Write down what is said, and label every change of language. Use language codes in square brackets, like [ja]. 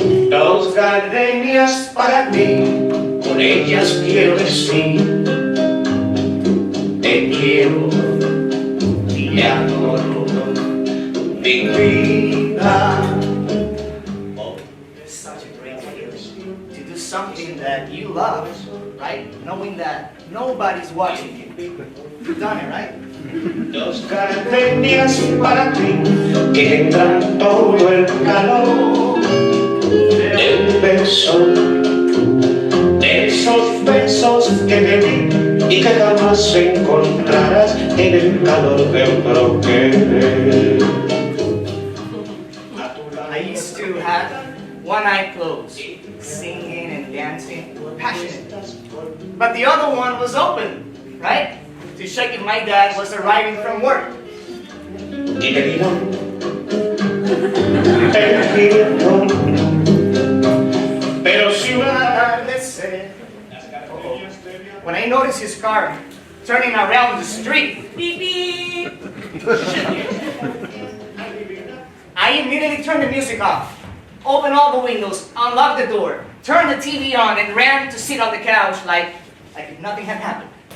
[es] Dos gardenias para ti, con ellas quiero decir, te quiero y te adoro, mi vida. [en] oh, it's such a great feeling to do something that you love, right? Knowing that Nobody's watching you. You've done it, right? [es] Dos gardenias para ti que tendrán todo el calor de un beso, de esos besos que te di y que jamás encontrarás en el calor de otro querer. [en] I used to have one eye closed, singing and dancing, passionate. But the other one was open, right? To check if my dad was arriving from work. [es] Y te dirán, perdido, pero si una Atardecer. [en] When I noticed his car turning around the street, Beep beep. I immediately turned the music off, opened all the windows, unlocked the door, turned the TV on, and ran to sit on the couch like if nothing had happened.